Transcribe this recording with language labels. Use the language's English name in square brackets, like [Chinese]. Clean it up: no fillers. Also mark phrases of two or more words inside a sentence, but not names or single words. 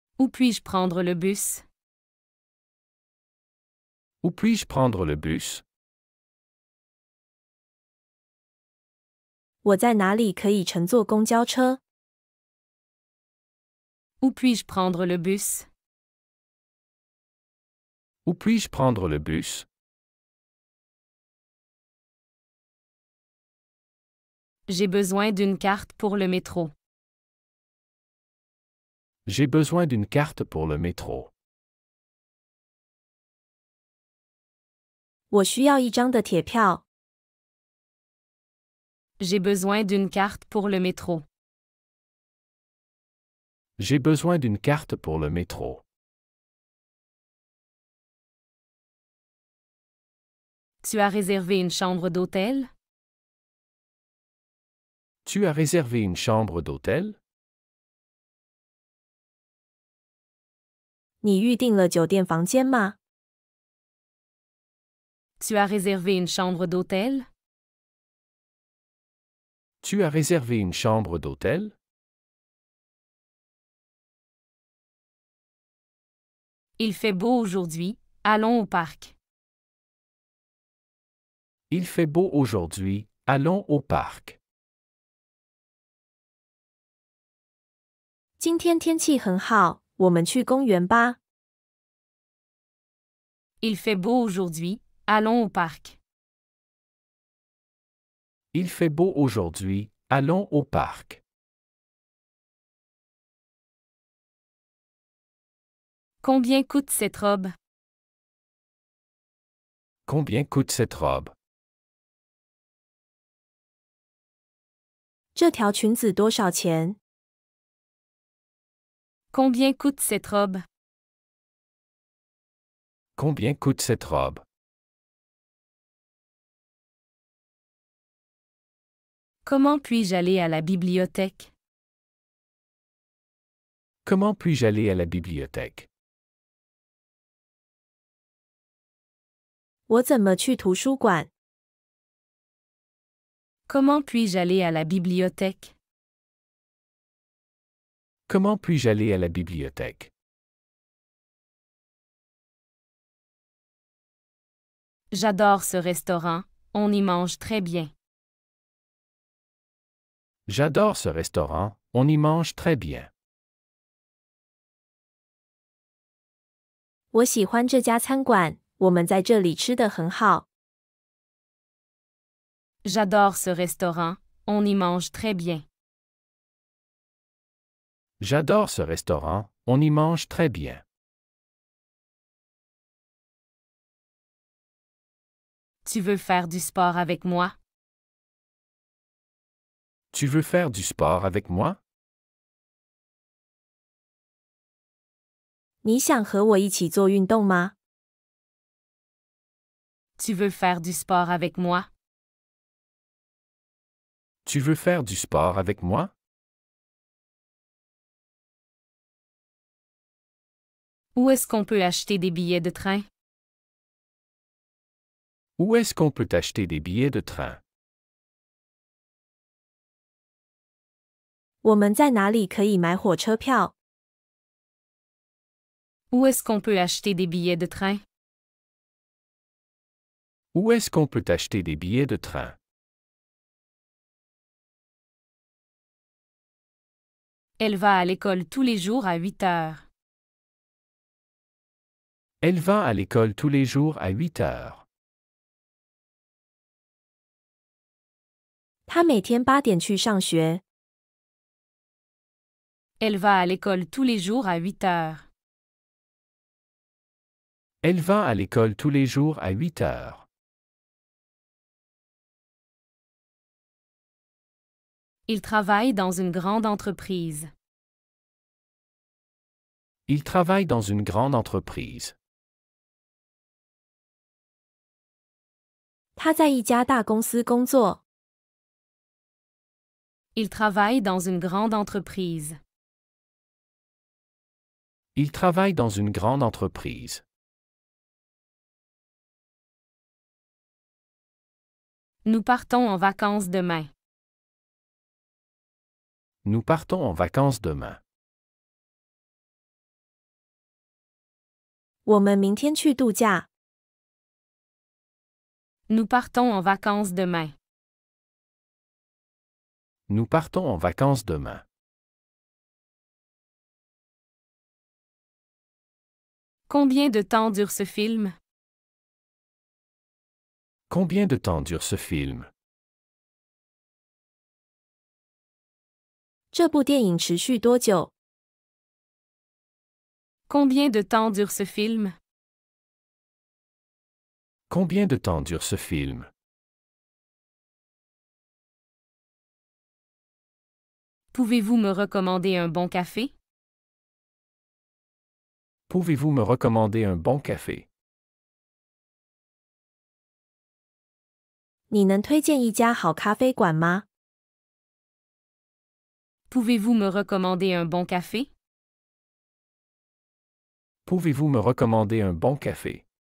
[French] puis-je prendre le bus? Où puis-je prendre le bus? [Chinese] 我在哪里可以乘坐公交车？ [French] Où puis-je prendre le bus? Où puis-je prendre le bus? J'ai besoin d'une carte pour le métro. J'ai besoin d'une carte pour le métro. [Chinese] 我需要一张的铁票。 [French] J'ai besoin d'une carte pour le métro. J'ai besoin d'une carte pour le métro. Tu as réservé une chambre d'hôtel? Tu as réservé une chambre d'hôtel? [Chinese] 你预订了酒店房间吗？ [French] Tu as réservé une chambre d'hôtel? Tu as réservé une chambre d'hôtel? Il fait beau aujourd'hui, allons au parc. Il fait beau aujourd'hui, allons au parc. [Chinese] 今天天气很好，我们去公园吧。 [French] Il fait beau aujourd'hui, allons au parc. Il fait beau aujourd'hui, allons au parc. Combien coûte cette robe? Combien coûte cette robe? [Chinese] 这条裙子多少钱？ [French] Combien coûte cette robe? Combien coûte cette robe? Comment puis-je aller à la bibliothèque? Comment puis-je aller à la bibliothèque? [Chinese] 我怎么去图书馆？ [French] Comment puis-je aller à la bibliothèque? Comment puis-je aller à la bibliothèque? J'adore ce restaurant, on y mange très bien. J'adore ce restaurant, on y mange très bien. [Chinese] 我喜欢这家餐馆，我们在这里吃得很好。 [French] J'adore ce restaurant, on y mange très bien. J'adore ce restaurant, on y mange très bien. Tu veux faire du sport avec moi? Tu veux faire du sport avec moi? [Chinese] 你想和我一起做运动吗？ [French] Tu veux faire du sport avec moi? Tu veux faire du sport avec moi? Où est-ce qu'on peut acheter des billets de train? Où est-ce qu'on peut acheter des billets de train? [Chinese] 我们在哪里可以买火车票？ [French] Où est-ce qu'on peut acheter des billets de train? Où est-ce qu'on peut acheter des billets de train? Elle va à l'école tous les jours à 8 heures. Elle va à l'école tous les jours à 8 heures. [Chinese] 他每天8点去上学。 [French] Elle va à l'école tous les jours à 8 heures. Elle va à l'école tous les jours à 8 heures. Il travaille dans une grande entreprise. Il travaille dans une grande entreprise. [Chinese] 他在一家大公司工作。 [French] Il travaille dans une grande entreprise. Il travaille dans une grande entreprise. Nous partons en vacances demain. Nous partons en vacances demain. [Chinese] 我们明天去度假。 [French] Nous partons en vacances demain. Nous partons en vacances demain. Combien de temps dure ce film? Combien de temps dure ce film? [Chinese] 这部电影持续多久？ [French] Combien de temps dure ce film? Combien de temps dure ce film? Pouvez-vous me recommander un bon café? Pouvez-vous me recommander un bon café? [Chinese] 你能推荐一家好咖啡馆吗？ [French] Pouvez-vous me recommander un bon café? Pouvez-vous me recommander un bon café?